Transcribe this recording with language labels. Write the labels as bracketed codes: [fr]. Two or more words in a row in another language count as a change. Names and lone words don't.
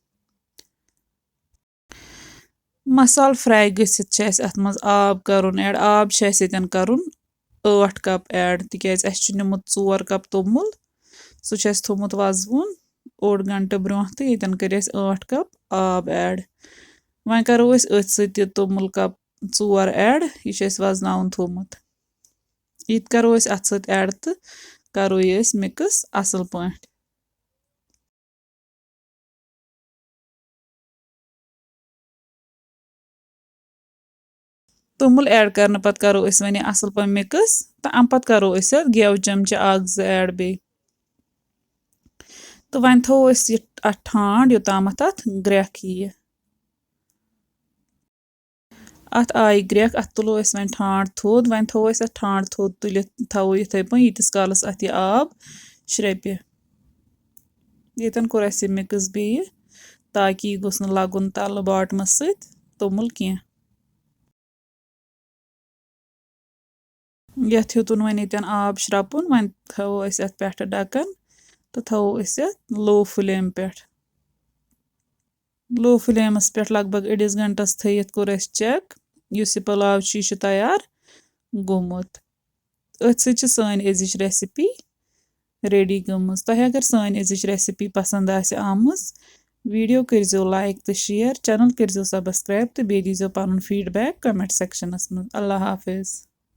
[ks] मसाल फ्राई गसित अत मज आब करुन ऐड आब करुन 8 कप ऐड तिकज अस निमुत 4 कप तोमुल सह थोमुत वजवुन ओड घंटे ब्रोह तो ये कर 8 कप आब ऐड। वह करो अथ तोमुल कप 4 ऐड यह वजन थोमुत ये करो अत सत ऐड तो करो ये मिक्स असल पे। तोमुल ऐड करने पत करो वन असल पे मिक्स तो अम पत करो गेव चमच 1-2 ऐड बे तो वन थो अत ठांड योताम अत ग्रेख यी अत आई ग्रेख अत तुलो वन ठांड थोद वन थो अत ठांड थोद तुलित थो इथे पे यीतिस कालस अत यह आब श्रेप्य ये कोर अस मिक्स बे ताकि यह गोस न लगुन तल बॉटमस सत तोमुल कह यथ हेतुन वन ये आब श्रपुन वन थो अत पे ढकन तो थो [en] low flame [ks] पे लो फ्लेमस पे लगभग अड़िस घंटस थत कोर चेक इस पुलाव तैयार गोमुत अथ सन अजिच रेसिपी रेडी गमज। तुह अगर सन अजिच रेसिपी पसंद आमज वीडियो करो लाइक तो शेयर चैनल करो सब्सक्राइब तो बे दीजो पन फीडबैक कमेंट सेक्शनस मज। [ar] الله حافظ.